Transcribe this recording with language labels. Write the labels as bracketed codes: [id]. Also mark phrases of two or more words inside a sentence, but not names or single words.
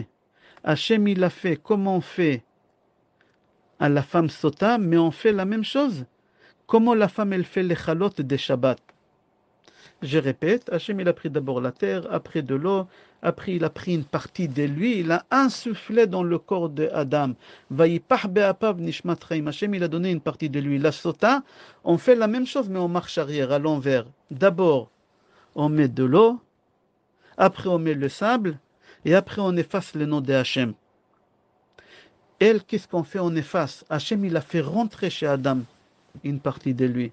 [fr] Hachem, il a fait comme on fait à la femme sota, mais on fait la même chose. Comment la femme, elle fait les chalotes des Shabbat. Je répète, Hachem il a pris d'abord la terre, après de l'eau, après il a pris une partie de lui, il a insufflé dans le corps de Adam. [he] ויפח באפיו נשמת חיים. [fr] Hachem il a donné une partie de lui. La sota, on fait la même chose mais on marche arrière, à l'envers. D'abord, on met de l'eau, après on met le sable, et après on efface le nom de Hachem. Elle, qu'est-ce qu'on fait? On efface. Hachem il a fait rentrer chez Adam une partie de lui.